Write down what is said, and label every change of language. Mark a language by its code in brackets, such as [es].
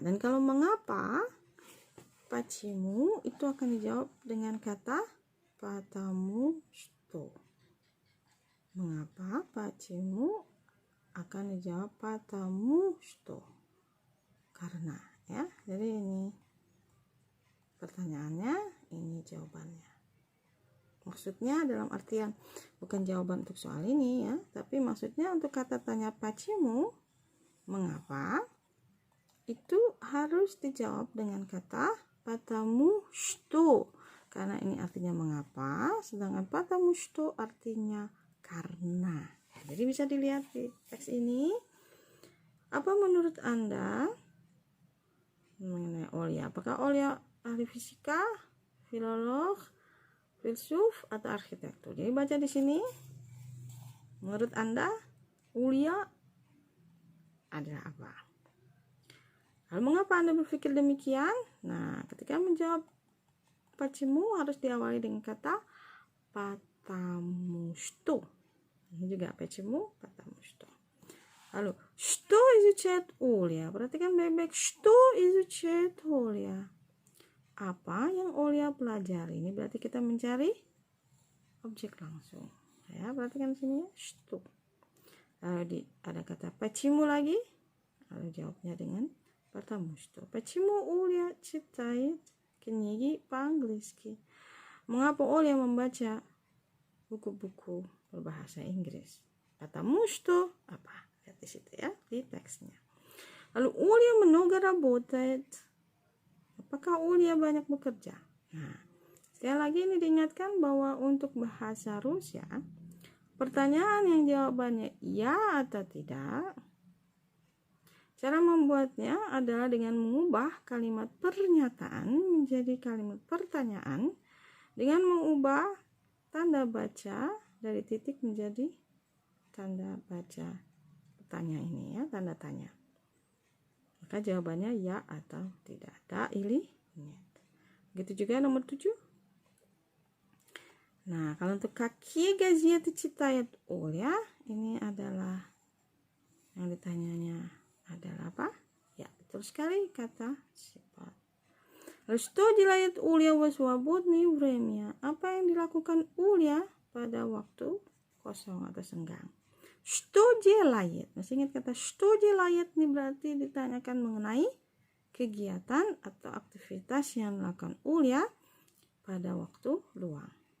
[id] Dan kalau mengapa, почему itu akan dijawab dengan kata потому что. Mengapa? почему akan dijawab потому что. Karena ya. Jadi ini pertanyaannya, ini jawabannya. Maksudnya dalam artian bukan jawaban untuk soal ini ya, tapi maksudnya untuk kata tanya почему, mengapa, itu harus dijawab dengan kata потому что, karena ini artinya mengapa, sedangkan потому что artinya karena. Jadi bisa dilihat di teks ini. Apa menurut Anda mengenai Olia? Apakah Olia ahli fisika, filolog, filsuf, atau arsitektur? Jadi baca di sini. Menurut Anda, Olia adalah apa? Lalu mengapa Anda berpikir demikian? Nah, ketika menjawab почему harus diawali dengan kata [ru] потому что. [id] Ini juga почему, потому что. Lalu, [ru] что изучает Оля? [id] Perhatikan baik-baik. [ru] Что изучает Оля? [id] Apa yang Olia pelajari? Ini berarti kita mencari objek langsung. Ya, perhatikan sini ya, что. Lalu ada kata почему lagi. Lalu jawabnya dengan потому что. [ru] Почему Оля читает книги по-английски? [id] Mengapa Olia membaca buku-buku berbahasa Inggris? [ru] Потому что [id] apa? Lihat di situ ya, di teksnya. Lalu Olia [ru] много работает. [id] Apakah Olia banyak bekerja? Nah, sekali lagi ini diingatkan bahwa untuk bahasa Rusia, pertanyaan yang jawabannya ya atau tidak, cara membuatnya adalah dengan mengubah kalimat pernyataan menjadi kalimat pertanyaan dengan mengubah tanda baca dari titik menjadi tanda baca tanya ini ya, tanda tanya. Maka jawabannya ya atau tidak. [ru] Da ili нет. [id] Begitu juga nomor 7. Nah, kalau untuk [ru] какие газеты читает Оля, [id] ini adalah yang ditanyanya adalah apa? Ya, betul sekali kata sifat. Lalu, [ru] что делает Оля в свободное время? [id] Apa yang dilakukan Оля pada waktu kosong atau senggang? [ru] Что делает? [id] Masih ingat kata [ru] что делает? [id] Ini berarti ditanyakan mengenai kegiatan atau aktivitas yang dilakukan Оля pada waktu luang.